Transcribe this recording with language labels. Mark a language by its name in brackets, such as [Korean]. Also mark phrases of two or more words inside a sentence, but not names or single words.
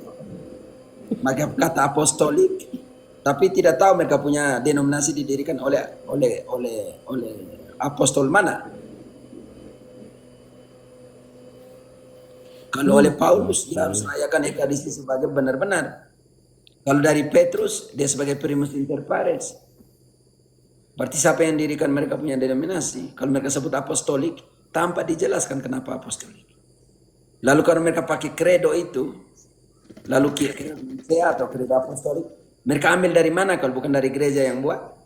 [Indonesian] Maka kata apostolik, tapi tidak tahu mereka punya denominasi didirikan oleh apostol mana. Kalau oleh Paulus dia harus rayakan Ekaristi sebagai benar-benar. Kalau dari Petrus dia sebagai [Latin] primus inter pares. [Indonesian] Berarti siapa yang dirikan mereka punya denominasi? Kalau mereka sebut apostolik, tanpa dijelaskan kenapa apostolik. Lalu kalau mereka pakai kredo itu, lalu kira-kira atau kredo apostolik, mereka ambil dari mana kalau bukan dari gereja yang buat?